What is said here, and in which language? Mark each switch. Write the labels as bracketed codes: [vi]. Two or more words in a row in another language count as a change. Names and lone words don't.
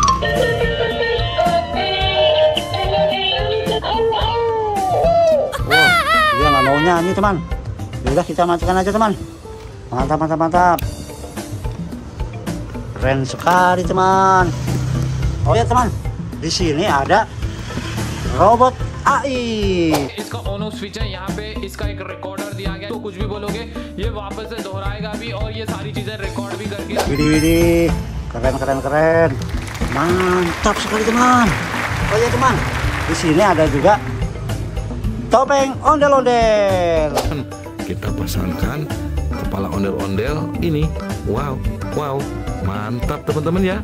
[id] Wah, dia nggak mau nyanyi teman. Udah kita matikan aja teman. Mantap, mantap, mantap. Keren sekali teman. Oh ya teman, di sini ada robot AI. [hi] इसका ओनो स्विच है यहाँ पे, इसका एक रिकॉर्डर दिया गया है, तो कुछ भी बोलोगे ये वापस से दोहराएगा भी और ये सारी चीजें रिकॉर्ड भी करके। [id] Widih, keren, keren, keren. Mantap sekali teman. Oh ya teman, di sini ada juga topeng ondel-ondel. Kita pasangkan kepala ondel-ondel ini. Wow, wow, mantap teman-teman ya.